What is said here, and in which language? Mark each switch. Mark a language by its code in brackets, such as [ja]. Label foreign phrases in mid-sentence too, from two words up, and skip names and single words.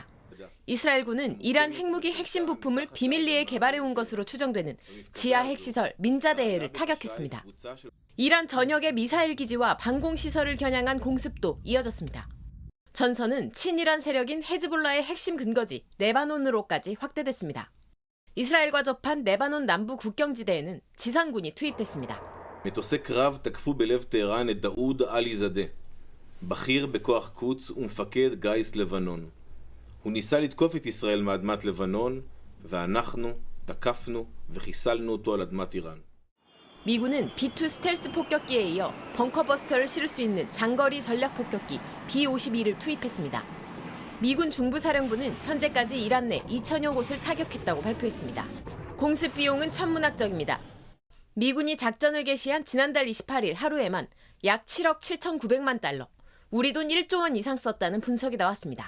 [ko] 이스라엘군은 이란 핵무기 핵심 부품을 비밀리에 개발해온 것으로 추정되는 지하 핵시설 민자데해를 타격했습니다. 이란 전역의 미사일 기지와 방공시설을 겨냥한 공습도 이어졌습니다. 전선은 친이란 세력인 헤즈볼라의 핵심 근거지 레바논으로까지 확대됐습니다. 이스라엘과 접한 레바논 남부 국경지대에는 지상군이 투입됐습니다. [he] מטוסי קרב תקפו בלב טהרן את דאוד עלי זאדה, בכיר בכוח קודס ומפקד גיס לבנון. הוא ניסה לתקוף את ישראל מאדמת לבנון, ואנחנו תקפנו וחיסלנו אותו על אדמת איראן. [ko] 미군은 B-2 스텔스 폭격기에 이어 벙커버스터를 실을 수 있는 장거리 전략 폭격기 B-52를 투입했습니다. 미군 중부사령부는 현재까지 이란 내 2천여 곳을 타격했다고 발표했습니다. 공습 비용은 천문학적입니다. 미군이 작전을 개시한 지난달 28일 하루에만 약 7억 7,900만 달러, 우리 돈 1조 원 이상 썼다는 분석이 나왔습니다.